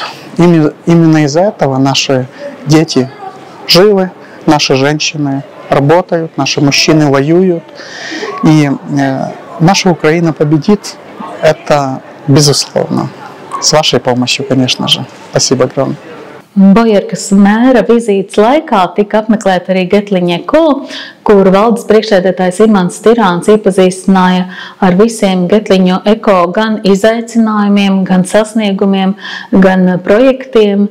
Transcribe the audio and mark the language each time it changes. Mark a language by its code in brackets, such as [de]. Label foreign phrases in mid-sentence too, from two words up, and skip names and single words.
[ru] Именно из-за этого наши дети живы, наши женщины работают, наши мужчины воюют. И наша Украина победит, это безусловно. С вашей помощью, конечно же. Спасибо огромное. [lv] Bojarkas mēra vizītes laikā tika apmeklēta arī Getliņa eko, kur valdes priekšsēdētājs Imants Tirāns iepazīstināja ar visiem Getliņa eko gan izaicinājumiem, gan sasniegumiem, gan projektiem.